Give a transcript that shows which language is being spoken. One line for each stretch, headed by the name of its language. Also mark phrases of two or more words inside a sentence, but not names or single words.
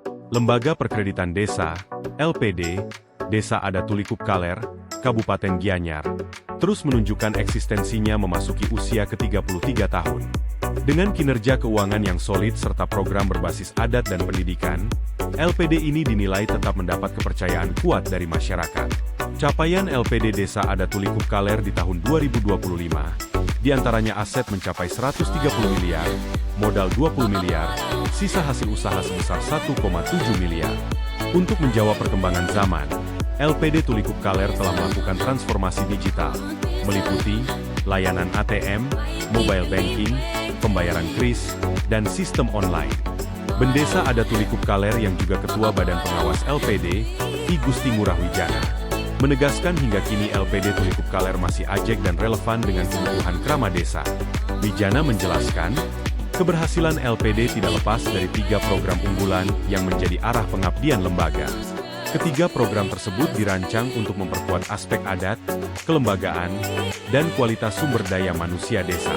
Indonesian: Lembaga Perkreditan Desa, LPD, Desa Adat Tulikup Kaler, Kabupaten Gianyar, terus menunjukkan eksistensinya memasuki usia ke-33 tahun. Dengan kinerja keuangan yang solid serta program berbasis adat dan pendidikan, LPD ini dinilai tetap mendapat kepercayaan kuat dari masyarakat. Capaian LPD Desa Adat Tulikup Kaler di tahun 2025, diantaranya aset mencapai 130 miliar, modal 20 miliar, sisa hasil usaha sebesar 1,7 miliar. Untuk menjawab perkembangan zaman, LPD Tulikup Kaler telah melakukan transformasi digital, meliputi layanan ATM,
English: mobile banking,
Indonesian: pembayaran kris, dan sistem online. Bendesa Adat Tulikup Kaler yang juga Ketua Badan Pengawas LPD, I Gusti Ngurah Wijana, menegaskan hingga kini LPD Tulikup Kaler masih ajek dan relevan dengan kebutuhan krama desa. Wijana menjelaskan, keberhasilan LPD tidak lepas dari 3 program unggulan yang menjadi arah pengabdian lembaga. Ketiga program tersebut dirancang untuk memperkuat aspek adat, kelembagaan, dan kualitas sumber daya manusia desa.